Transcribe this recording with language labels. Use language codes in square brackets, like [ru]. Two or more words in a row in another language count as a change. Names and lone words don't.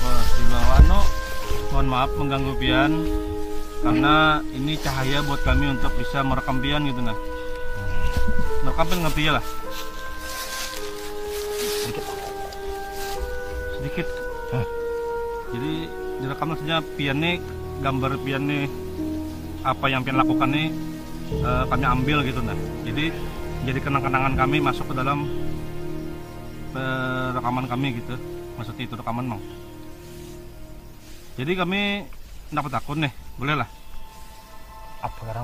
[bjn] Wah, Silawano, mohon maaf mengganggu pian karena ini cahaya buat kami untuk bisa merekam pian gitu nah. Merekam pian ngerti ya lah. Sedikit. Jadi direkam saja pian nih, gambar pian nih, apa yang pian lakukan nih kami ambil gitu nah. Jadi kenang-kenangan kami masuk ke dalam rekaman kami gitu. Maksudnya itu rekaman mang. Jadi kami dapat akun nih, boleh lah. Apa sekarang?